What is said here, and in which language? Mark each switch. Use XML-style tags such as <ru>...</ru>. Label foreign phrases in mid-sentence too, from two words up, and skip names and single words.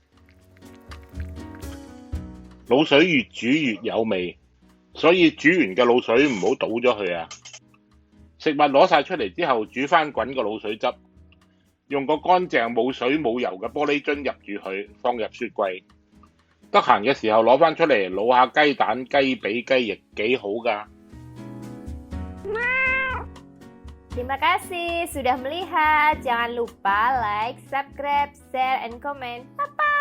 <yue>滷水越煮越有味，所以煮完嘅滷水唔好倒咗佢啊！食物攞晒出嚟之後，煮返滾個滷水汁，用個乾淨冇水冇油嘅玻璃樽入住佢，放入雪櫃。得閒嘅時候攞返出嚟滷下雞蛋、雞髀、雞翼，幾好㗎。</yue> <id>Terima kasih sudah melihat. Jangan lupa</id> <en>like, subscribe, share, and comment. Bye.</en>